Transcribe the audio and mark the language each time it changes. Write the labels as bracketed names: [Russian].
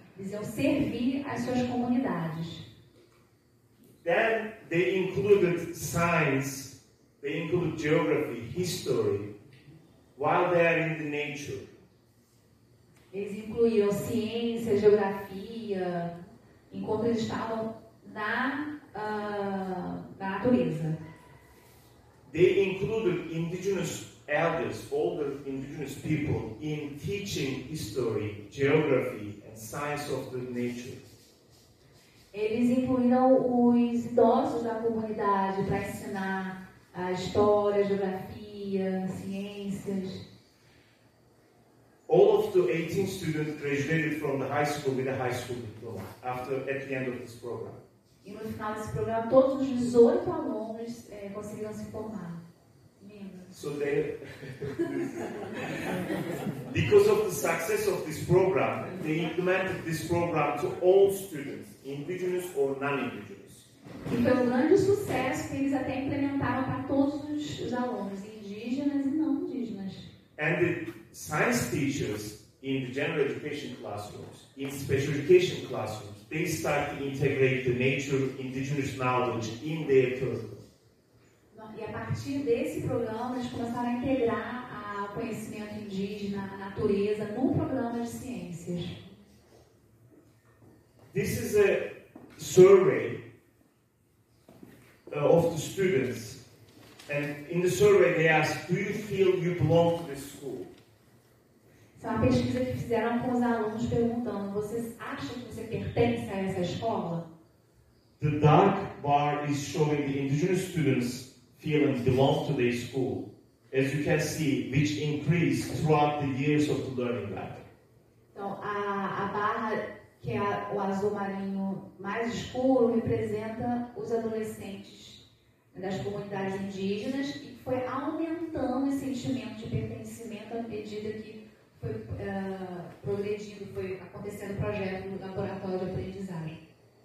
[Portuguese] Eles iam servir as suas comunidades. [English] Then they included science, they included geography, history, while they are in the nature. [Portuguese] Eles incluíram ciência, geografia, enquanto eles estavam na natureza. [English] They included indigenous elders, older indigenous people, in teaching history, geography, and science of the nature. [Portuguese] Eles incluíram os idosos da comunidade para ensinar a história, geografia, ciências. [English] All of the 18 students graduated from the high school with a high school diploma at the end of this program. [Portuguese] E no final desse programa, todos os 18 alunos conseguiram se formar. [English] So they, because of the success of this program, they implemented this program to all students, indigenous or non-indigenous. [Portuguese] E foi um grande sucesso que eles até implementaram para todos os alunos, indígenas e não indígenas. [English] And the science teachers in the general education classrooms, in special education classrooms, they start to integrate the nature, indigenous knowledge in their curriculum. [Portuguese] E a partir desse programa, eles começaram a integrar o conhecimento indígena, a natureza, no programa de ciências. [English] This is a survey of the students, and in the survey they asked, do you feel you belong to this school? [Portuguese] Essa é uma pesquisa que fizeram com os alunos perguntando, vocês acham que você pertence a essa escola? [English] The dark bar is showing the indigenous students feeling belong to their school, as you can see, which increased throughout the years of the learning lab. [Portuguese] Então, a barra, que é o azul marinho mais escuro, representa os adolescentes das comunidades indígenas e foi aumentando esse sentimento de pertencimento à medida que foi progredindo, foi acontecendo o projeto do laboratório de aprendizagem.